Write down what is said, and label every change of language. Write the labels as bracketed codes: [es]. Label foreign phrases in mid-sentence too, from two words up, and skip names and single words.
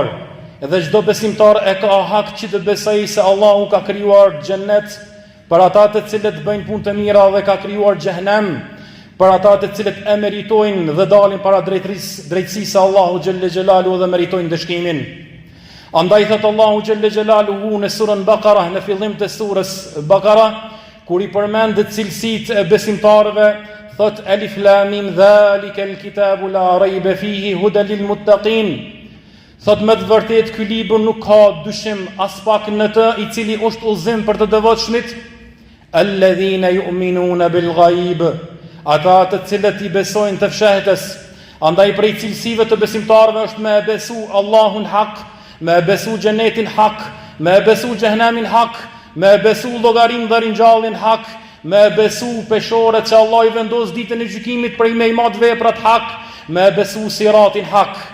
[sq] Edhe çdo besimtar e ka hak që të besojë se Allahu ka krijuar xhennet për ata të cilët bëjnë punë të mira dhe ka krijuar xhehenam për ata të cilët e meritojnë dhe dalin para drejtësisë së Allahu [ar] جل جلاله [sq] dhe meritojnë dëshkimin. Andaj thot Allahu [ar] جل جلاله [sq] në surën Bakara, në fillim të surës Bakara, kur i përmend cilësitë e besimtarëve, thot [ar] الم ذلك الكتاب لا ريب فيه هدى للمتقين. [sq] Thot me të vërtetë ky libër nuk ka dyshim as pak në të, i cili është udhëzim për të devotshmit, [ar] الذين يؤمنون بالغيب, [sq] ata të cilët i besojnë të fshehtës. Andaj prej cilësive të besimtarëve është me besu Allahun hak, me besu xhenetin hak, me besu xhehenamin hak, me besu llogarin dhe ringjalljen hak, me besu peshorët që Allah i vendos ditën e gjykimit prej me i mat veprat hak, me besu siratin hak.